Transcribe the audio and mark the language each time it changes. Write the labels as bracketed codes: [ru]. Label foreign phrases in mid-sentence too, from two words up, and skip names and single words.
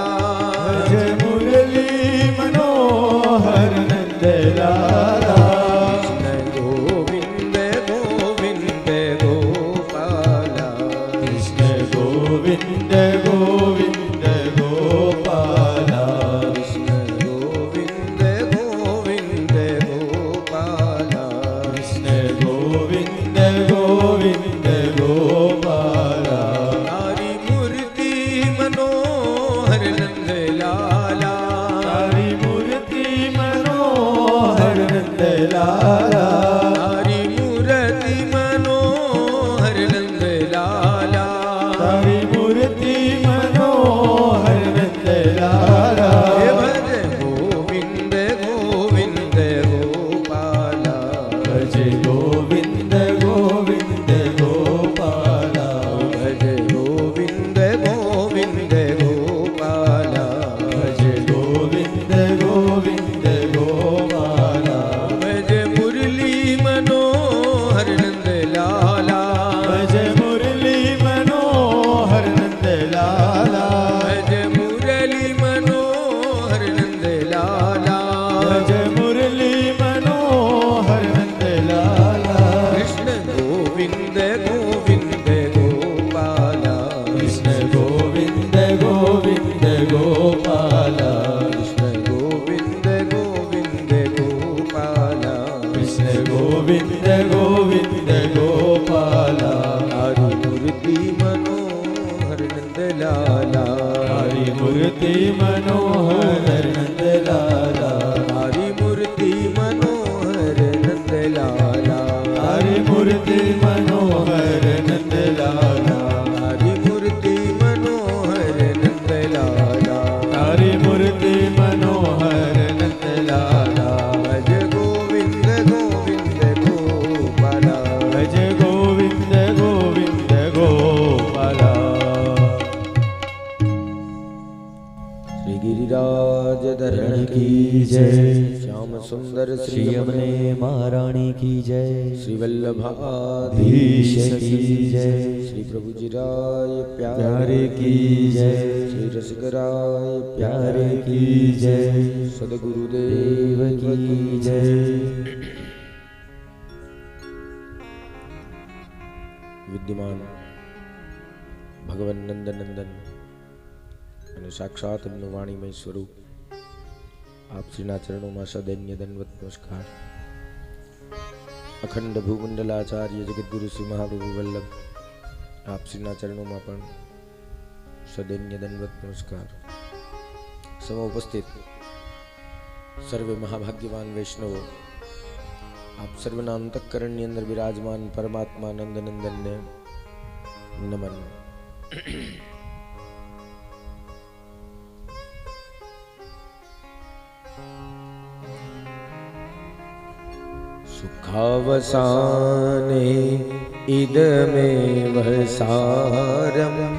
[hi] भज मुरली मनोहर नंद लाला। कृष्ण गोविंद गोविंद गोपाला। कृष्ण गोविंद गोविंद गोपाला। कृष्ण गोविंद गोविंद गोपाला। कृष्ण गोविंद गोविंद गोपाला। तारी मूर्ति मनोहर नंद लाला। तारी मूर्ति मनोहर नंद लाला। तारी मूर्ति मनोहर नंद लाला। तारी मूर्ति मनोहर नंद लाला। भज गोविंद गोविंद गोपाला। भज गोविंद गोविंद गोपाला। भज गोविंद गोविंद गोपाला। भज गोविंद गोविंद गोपाला। भज मुरली मनोहर नंद लाला। भज मुरली मनोहर नंद लाला। भज मुरली मनोहर नंद लाला। भज मुरली मनोहर नंद लाला। कृष्ण गोविंद गोविंद गोपाला। कृष्ण गोविंद गोविंद गोपाला। कृष्ण गोविंद गोविंद गोपाला। कृष्ण गोविंद गोविंद गोपाला। तारी मूर्ति मनोहर नंद लाला तारी मूर्ति मनोहर नंद लाला तारी मूर्ति मनोहर नंद लाला तारी मूर्ति मनोहर नंद लाला तारी मूर्ति मनोहर नंद लाला भज गोविंद गोविंद गोपाला भज गोविंद गोविंद गोपाला श्री गिरिराज धरण की जय श्याम सुंदर श्री श्री यमुने महारानी की जय श्री वल्लभाधीश धीश की जय श्री प्रभु जी राय प्यारे की जय श्री रसिकराय प्यारे की जय सदगुरुदेव देव की जय [gu] વિદ્યમાન ભગવાન નંદ નંદન અને સાક્ષાત એમનું વાણીમય સ્વરૂપ આપ શ્રીના ચરણોમાં સદૈન્ય દંડવત નમસ્કાર. અખંડ ભૂમંડલાચાર્ય જગદગુરુ શ્રી મહાપ્રભુ વલ્લભ આપ શ્રીના ચરણોમાં પણ સદૈન્ય દંડવત નમસ્કાર. સમ ઉપસ્થિત સર્વે મહાભાગ્યવાન વૈષ્ણવો આપ સર્વના અંતઃકરણની અંદર બિરાજમાન પરમાત્મા નંદનંદનને નમન. [sa] सुखावसाने इदमेव सारं